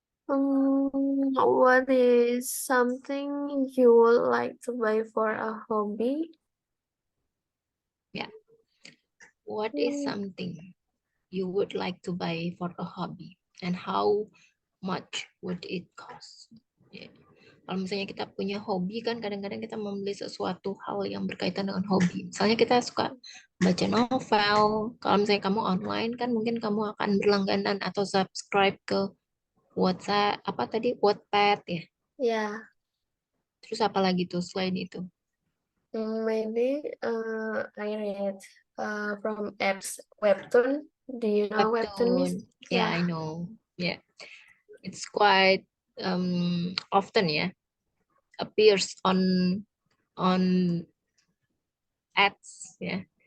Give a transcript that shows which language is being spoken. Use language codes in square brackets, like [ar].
[en] What is something you would like to buy for a hobby? Yeah. What is something you would like to buy for a hobby, and how much would it cost? Yeah. [id] Kalau misalnya kita punya hobi kan kadang-kadang kita membeli sesuatu hal yang berkaitan dengan hobi. Misalnya kita suka baca novel. Kalau misalnya kamu online kan mungkin kamu akan berlangganan atau subscribe ke WhatsApp, apa tadi, Wattpad ya. [en] Yeah. [id] Terus apa lagi tuh selain itu? [en] Maybe I read from apps Webtoon. Do you know Webtoon, Miss? Yeah, I know. Yeah. It's quite often ya appears on ads ya.